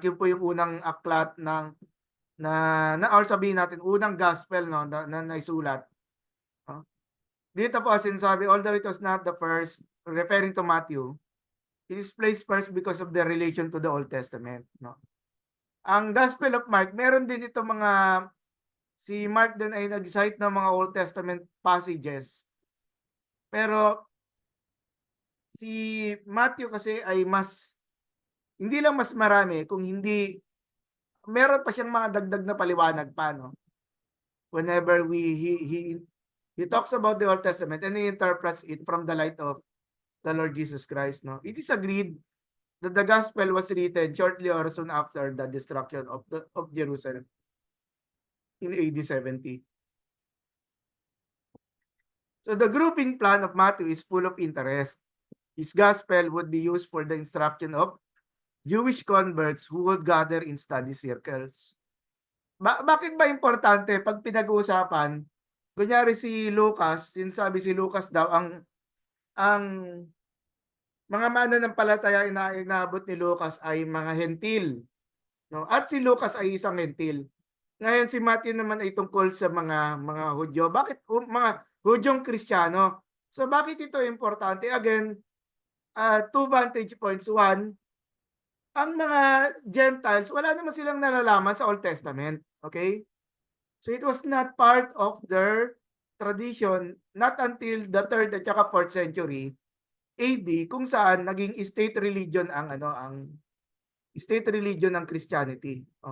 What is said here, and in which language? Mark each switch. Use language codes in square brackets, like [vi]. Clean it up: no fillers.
[tl] Yun po yung unang aklat or sabihin natin unang gospel, no, na naisulat. Dito po sinasabi, [en] although it was not the first, referring to Matthew, it is placed first because of the relation to the Old Testament, no. [tl] Ang Gospel of Mark, meron din ito si Mark din ay nag-cite ng mga Old Testament passages. Pero si Matthew kasi ay hindi lang mas marami, kung hindi, meron pa siyang mga dagdag na paliwanag pa, no? [en] Whenever he talks about the Old Testament and he interprets it from the light of the Lord Jesus Christ, no? It is agreed that the gospel was written shortly or soon after the destruction of Jerusalem in AD 70. So the grouping plan of Matthew is full of interest. His gospel would be used for the instruction of Jewish converts who would gather in study circles. [tl] Bakit ba importante pag pinag-uusapan? Kunyari si Lucas, sinasabi si Lucas daw ang mga mananampalataya na inabot ni Lucas ay mga hentil, no? At si Lucas ay isang hentil. Ngayon si Matthew naman ay tungkol sa mga Hudyo. Bakit mga Hudyong Kristiyano? So bakit ito importante? [en] Again, two vantage points. [tl] One, ang mga Gentiles, wala naman silang nalalaman sa Old Testament. [en] Okay? So it was not part of their tradition not until the 3rd at saka 4th century AD, [tl] kung saan naging [en] state religion ang state religion ng Christianity.